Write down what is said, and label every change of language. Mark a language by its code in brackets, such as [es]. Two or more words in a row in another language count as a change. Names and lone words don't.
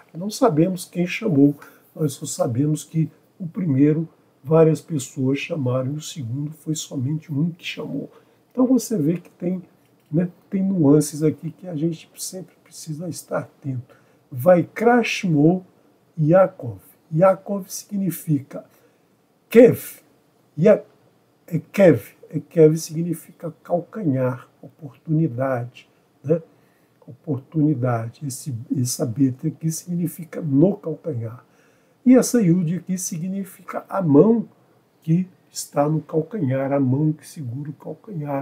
[pt] Não sabemos quem chamou, nós só sabemos que o primeiro várias pessoas chamaram e o segundo foi somente um que chamou. Então você vê que tem, né, tem nuances aqui que a gente sempre precisa estar atento. Vaikra chamou Yaakov. Yaakov significa Kev. Kev significa calcanhar, oportunidade, né? Oportunidade. Essa beta aqui significa no calcanhar. E essa Yud aqui significa a mão que está no calcanhar, a mão que segura o calcanhar.